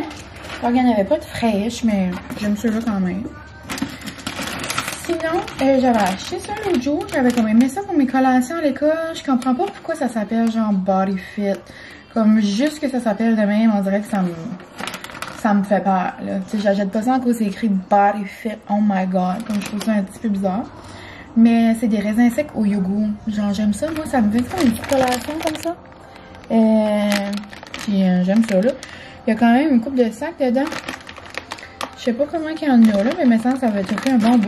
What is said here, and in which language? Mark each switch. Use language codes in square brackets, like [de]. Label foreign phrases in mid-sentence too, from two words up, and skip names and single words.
[fr] Donc, il n'y en avait pas de fraîches, mais j'aime ceux-là quand même. Sinon, Sinon, j'avais acheté ça l'autre jour. J'avais comme aimé ça pour mes collations à l'école. Je comprends pas pourquoi ça s'appelle genre Body Fit. Comme juste que ça s'appelle de même, on dirait que ça me fait peur, là. Tu sais, j'achète pas ça en cause c'est écrit Body Fit. [en] Oh my god. [fr] Comme je trouve ça un petit peu bizarre. Mais c'est des raisins secs au yogourt. Genre, j'aime ça. Moi, ça me fait comme une petite collation comme ça. Puis, j'aime ça, là. Il y a quand même une coupe de sacs dedans. Je sais pas comment il y en a, là. Mais maintenant, ça va être fait un bon bout.